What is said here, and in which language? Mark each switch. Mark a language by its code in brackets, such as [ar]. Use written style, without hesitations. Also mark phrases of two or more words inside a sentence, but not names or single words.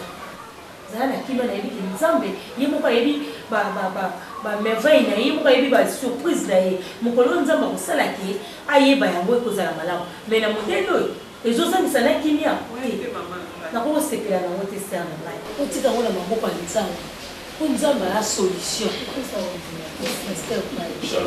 [ln] Zala na kimia na yebi ke nzambe ye moko yebi ba merveille na ye moko yebi ba surprise na ye. Mokolo nzamba kosala ke ayeba yango ekozala malamu. Mais na modelo ezosangisa na kimia. Na ko sepela na wote sœur na ngai. Otika ngona maboko ya nzambe. Nzambe a [fr] la solution. [ln] Shalom.